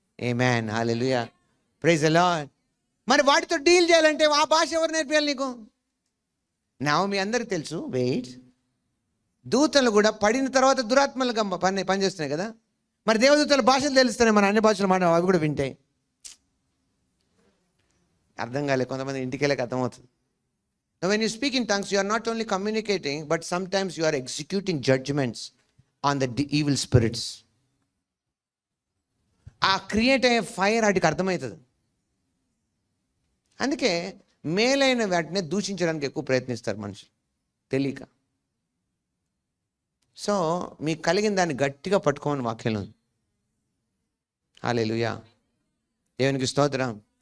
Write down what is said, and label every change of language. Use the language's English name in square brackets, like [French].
[Telugu] Amen, hallelujah, [English] Praise the lord. [Telugu] మరి వాటితో deal చేయాలంటే ఆ భాష ఎవరు నేర్పించాలి నీకు? మీ అందరికి తెలుసు, వెయిట్, దూతలు కూడా పడిన తర్వాత దురాత్మలుగా పనిచేస్తున్నాయి కదా. మరి దేవదూతల భాషలు తెలుస్తున్నాయి, మన అన్ని భాషలు మాట అవి కూడా వింటాయి. అర్థం కాలే, కొంతమంది ఇంటికి వెళ్ళక అర్థమవుతుంది. [English] When you speak in tongues, you are not only communicating, but sometimes you are executing judgments on the evil spirits. [Telugu] ఆ క్రియేట్ అయ్యే ఫైర్ వాటికి అర్థమవుతుంది. అందుకే మేలైన వాటిని దూషించడానికి ఎక్కువ ప్రయత్నిస్తారు మనుషులు తెలియక. సో మీకు కలిగిన దాన్ని గట్టిగా పట్టుకోమని వాక్యంలో ఉంది. హల్లెలూయా, దేవునికి స్తోత్రం.